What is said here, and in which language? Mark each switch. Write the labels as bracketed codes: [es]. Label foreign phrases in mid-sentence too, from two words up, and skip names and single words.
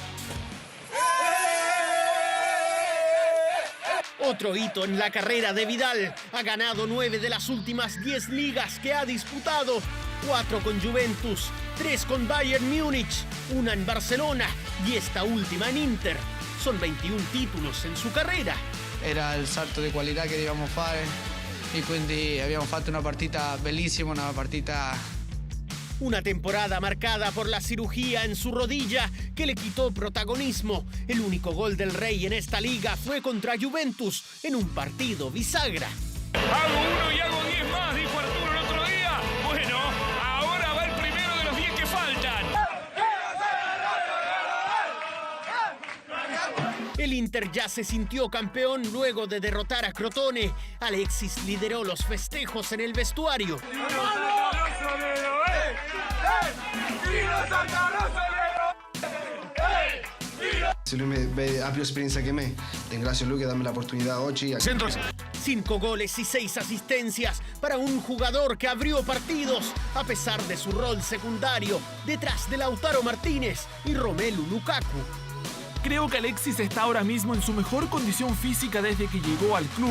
[es] Otro hito en la carrera de Vidal. Ha ganado 9 de las últimas 10 ligas que ha disputado. 4 con Juventus, 3 con Bayern Múnich, 1 en Barcelona y esta última en Inter. Son 21 títulos en su carrera. [it] Era il salto di qualità che dovevamo fare e quindi abbiamo fatto una partita bellissima, una partita... [es] Una temporada marcada por la cirugía en su rodilla que le quitó protagonismo. El único gol del Rey en esta liga fue contra Juventus en un partido bisagra. Hago 1 y hago 10 más, dijo Arturo el otro día. Bueno, ahora va el primero de los 10 que faltan. El Inter ya se sintió campeón luego de derrotar a Crotone. Alexis lideró los festejos en el vestuario. [it] Se lui ha più esperienza che me, ringrazio lui che dà la oportunidad oggi. [es] 5 goles y 6 asistencias para un jugador que abrió partidos a pesar de su rol secundario detrás de Lautaro Martínez y Romelu Lukaku. Creo que Alexis está ahora mismo en su mejor condición física desde que llegó al club.